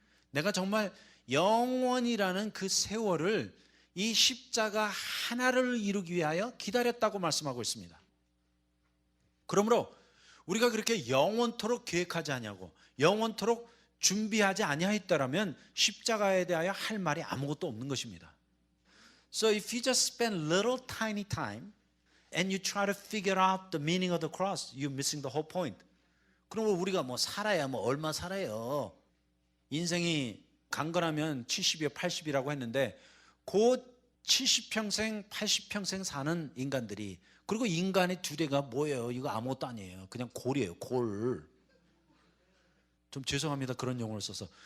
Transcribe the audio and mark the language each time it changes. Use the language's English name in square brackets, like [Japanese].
[Korean] 내가 정말 영원이라는 그 세월을 이 십자가 하나를 이루기 위하여 기다렸다고 말씀하고 있습니다. 그러므로 우리가 그렇게 영원토록 계획하지 아니하고 영원토록 준비하지 아니하였다라면 십자가에 대하여 할 말이 아무것도 없는 것입니다. [English] So if you just spend little tiny time and you try to figure out the meaning of the cross, you're missing the whole point. [Korean] 그럼 우리가 살아야 얼마 살아요? 인생이 강건하면 70이요 80이라고 했는데 그 70평생 80평생 사는 인간들이, 그리고 인간의 두뇌가 뭐예요? 이거 아무것도 아니에요. 그냥 골이에요, 골. 좀 죄송합니다, 그런 용어를 써서.